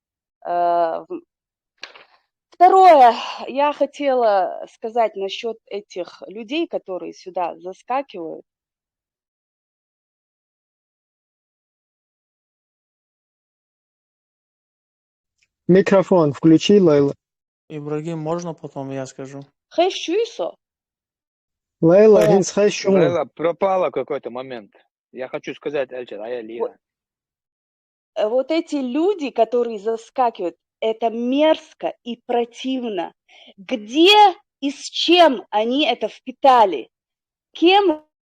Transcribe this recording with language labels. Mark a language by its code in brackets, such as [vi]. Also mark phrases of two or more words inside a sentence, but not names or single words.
[ru] Второе, я хотела сказать насчет этих людей, которые сюда заскакивают. Микрофон включи, Лейла. Ибрагим, можно потом я скажу? [ce] Хэшюйсо. Лейла, хинс хэшюн. [ru] Лейла пропала какой-то момент. Я хочу сказать, Лига. Вот эти люди, которые заскакивают, это мерзко и противно. Где и с чем они это впитали? Кем?